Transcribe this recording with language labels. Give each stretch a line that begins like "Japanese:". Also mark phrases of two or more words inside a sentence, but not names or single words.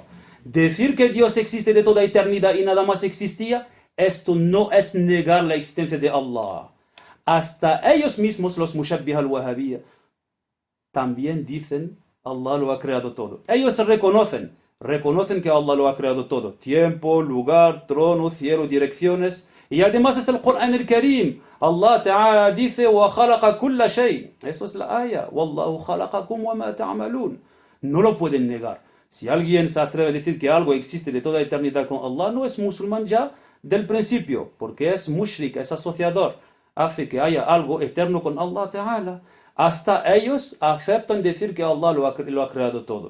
Spanish: Decir que Dios existe de toda eternidad y nada más existía, esto no es negar la existencia de Allah. Hasta ellos mismos, los
Arabic: المشبهة الوهابية,
Spanish: también dicen Allah lo ha creado todo. Ellos reconocen que Allah lo ha creado todo. Tiempo, lugar, trono, cielo, direcciones. Y además es el Qur'an al-Karim.
Arabic: الله تعالى
Spanish: dice
Arabic: وَخَلَقَ كُلَّ شَيْءٍ.
Spanish: Eso es la ayah.
Arabic: وَاللَّهُ خَلَقَكُمْ وَمَا تَعْمَلُونَ.
Spanish: No lo pueden negar. Si alguien se atreve a decir que algo existe de toda eternidad con Allah, no es musulmán ya del principio, porque es mushrik, es asociador. Hace que haya algo eterno con
Arabic: الله تعالى.
Spanish: Hasta ellos aceptan decir que Allah lo ha creado todo.